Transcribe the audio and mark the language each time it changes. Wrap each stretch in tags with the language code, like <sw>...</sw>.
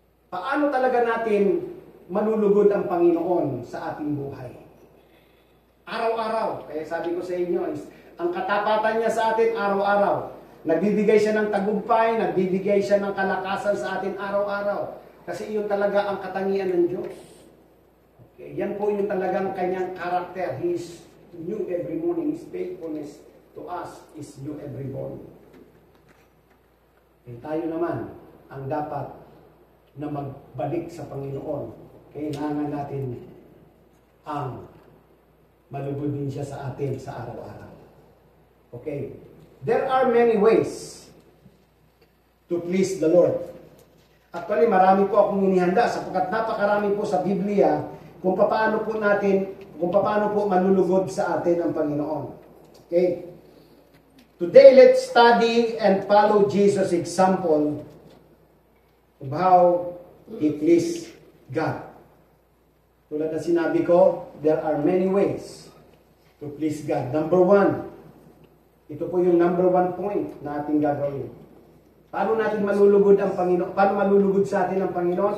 <tl>Paano talaga natin manulugod ang Panginoon sa ating buhay? Araw-araw. Kaya sabi ko sa inyo, ang katapatan niya sa atin araw-araw. Nagbibigay siya ng tagumpay, nagbibigay siya ng kalakasan sa atin araw-araw. Kasi iyon talaga ang katangian ng Diyos. Okay. Yan po yung talagang kanyang karakter.</tl> <en>He is new every morning. His faithfulness to us is new every morning.</en> <tl>Okay, tayo naman ang dapat na magbalik sa Panginoon. Kailangan natin ang malugod din siya sa atin sa araw-araw.</tl> <en>Okay. There are many ways to please the Lord.</en> <tl>Actually, marami po akong inihanda sapagkat napakarami po sa Biblia kung paano po malulugod sa atin ang Panginoon.</tl> <en>Okay? Today, let's study and follow Jesus' example of how He pleased God.</en> <tl>Tulad na sinabi ko,</tl> <en>there are many ways to please God.</en> <tl>Number one, ito po yung number one point na ating gagawin. Paano natin malulugod ang Panginoon? Paano malulugod sa atin ang Panginoon?</tl>